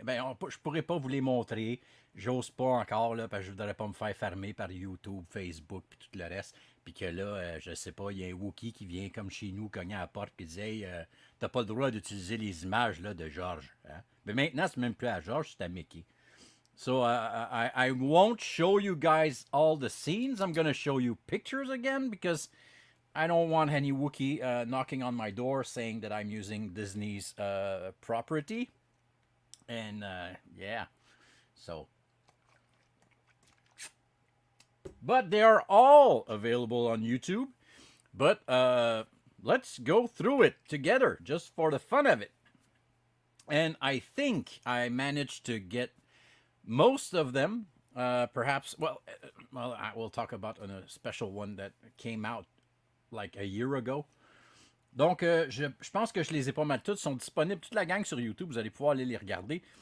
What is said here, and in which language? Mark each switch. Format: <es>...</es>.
<fr>Je pourrais pas vous les montrer. J'ose pas encore, là, parce que je voudrais pas me faire fermer par YouTube, Facebook, puis tout le reste. Puis que là, je sais pas, il y a un Wookiee qui vient comme chez nous, cogner à la porte, puis dit hey, t'as pas le droit d'utiliser les images là, de George. Hein? Mais maintenant, c'est même plus à George, c'est à Mickey.</fr> <en>So I won't show you guys all the scenes. I'm going to show you pictures again because I don't want any Wookiee knocking on my door saying that I'm using Disney's property. And yeah, so. But they are all available on YouTube. But let's go through it together just for the fun of it. And I think I managed to get most of them. Perhaps, I will talk about a special one that came out like a year ago.</en> <fr>Donc, je pense que je les ai pas mal toutes. Sont disponibles, toute la gang sur YouTube. Vous allez pouvoir aller les regarder.</fr>